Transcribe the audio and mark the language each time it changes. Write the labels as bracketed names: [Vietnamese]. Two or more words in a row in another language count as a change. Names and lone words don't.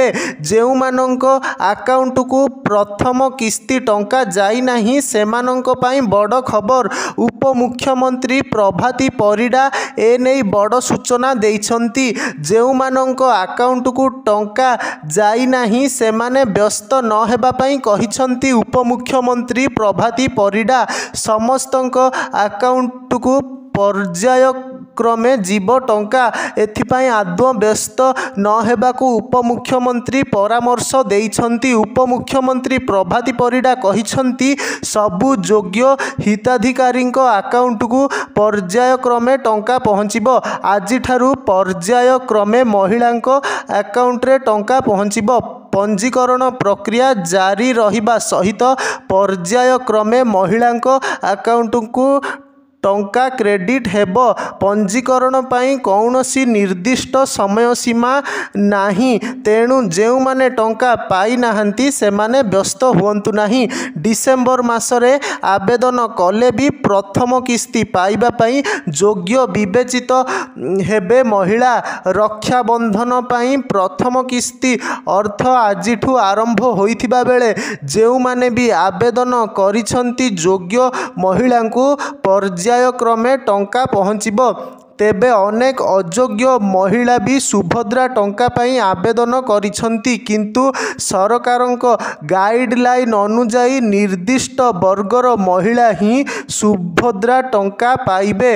[Odia] ଜେଉଁ ମାନଙ୍କ ଆକାଉଣ୍ଟ କୁ ପ୍ରଥମ କିସ୍ତି ଟଙ୍କା ଯାଇ ନାହିଁ ସେମାନଙ୍କ ପାଇଁ ବଡ଼ ଖବର। ଉପମୁଖ୍ୟମନ୍ତ୍ରୀ ପ୍ରଭାତୀ ପରିଡ଼ା ଏନେଇ ବଡ଼ ସୂଚନା ଦେଇଛନ୍ତି। ଜେଉଁ ମାନଙ୍କ ଆକାଉଣ୍ଟ କୁ ଟଙ୍କା ଯାଇ ନାହିଁ ସେମାନେ ବ୍ୟସ୍ତ ନ ହେବା ପାଇଁ କହିଛନ୍ତି ଉପମୁଖ୍ୟମନ୍ତ୍ରୀ ପ୍ରଭାତୀ ପରିଡ଼ା। ସମସ୍ତଙ୍କ ଆକାଉଣ୍ଟ କୁ ପର୍ଯ୍ୟାୟ କ୍ରମେ ଜିବ ଟଙ୍କା ଏଥିପାଇଁ ଆଦୌ ବ୍ୟସ୍ତ ନ ହେବାକୁ ଉପମୁଖ୍ୟମନ୍ତ୍ରୀ ପରାମର୍ଶ ଦେଇଛନ୍ତି। ଉପମୁଖ୍ୟମନ୍ତ୍ରୀ ପ୍ରଭାତୀ ପରିଡ଼ା କହିଛନ୍ତି ସବୁ ଯୋଗ୍ୟ ହିତାଧିକାରୀ ଆକାଉଣ୍ଟ କୁ ପର୍ଯ୍ୟାୟ କ୍ରମେ ଟଙ୍କା ପହଞ୍ଚିବ। ଆଜି ଠାରୁ ପର୍ଯ୍ୟାୟ କ୍ରମେ ମହିଳା ଆକାଉଣ୍ଟ ରେ ଟଙ୍କା ପହଞ୍ଚିବ। ପଞ୍ଜୀକରଣ ପ୍ରକ୍ରିୟା ଜାରି ରହିବା ସହିତ ପର୍ଯ୍ୟାୟ କ୍ରମେ ମହିଳା ଆକାଉଣ୍ଟ କୁ ଟଙ୍କା କ୍ରେଡିଟ ହେବ। ପଞ୍ଜୀକରଣ ପାଇଁ କୌଣସି ନିର୍ଦ୍ଦିଷ୍ଟ ସମୟ ସୀମା ନାହିଁ। ତେଣୁ ଜେଉଁ ମାନେ ଟଙ୍କା ପାଇ ନାହାନ୍ତି ସେମାନେ ବ୍ୟସ୍ତ ହୁଅନ୍ତୁ ନାହିଁ। ଡିସେମ୍ବର ମାସରେ ଆବେଦନ କଲେ ବି ପ୍ରଥମ କିସ୍ତି ପାଇବା ପାଇଁ ଯୋଗ୍ୟ ବିବେଚିତ ହେବେ ମହିଳା। ରକ୍ଷାବନ୍ଧନ ପାଇଁ ପ୍ରଥମ କିସ୍ତି ଅର୍ଥ ଆଜିଠୁ ଆରମ୍ଭ ହୋଇଥିବା ବେଳେ ଜେଉଁ ମାନେ ବି ଆବେଦନ କରିଛନ୍ତି ଯୋଗ୍ୟ ମହିଳା କୁ ପର୍ଯ୍ୟାୟ କ୍ରମେ ଟଙ୍କା ପହଞ୍ଚିବ। ତେବେ ଅନେକ ଅଯୋଗ୍ୟ ମହିଳା ବି ସୁଭଦ୍ରା ଟଙ୍କା ପାଇଁ ଆବେଦନ କରିଛନ୍ତି କିନ୍ତୁ ସରକାରଙ୍କ ଗାଇଡଲାଇନ ଅନୁଯାୟୀ ନିର୍ଦ୍ଦିଷ୍ଟ ବର୍ଗର ମହିଳା ହିଁ ସୁଭଦ୍ରା ଟଙ୍କା ପାଇବେ।